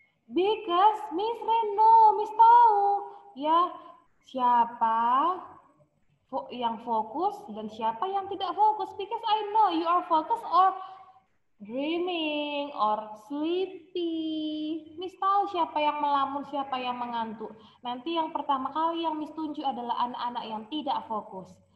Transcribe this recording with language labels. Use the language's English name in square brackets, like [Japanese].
[English] Because Miss Ray know, [Indonesian] Miss tahu ya siapa yang fokus dan siapa yang tidak fokus. [English] Because I know you are focused or dreaming or sleepy. [Indonesian] Miss tahu siapa yang melamun, siapa yang mengantuk. Nanti yang pertama kali yang Miss tunjuk adalah anak-anak yang tidak fokus.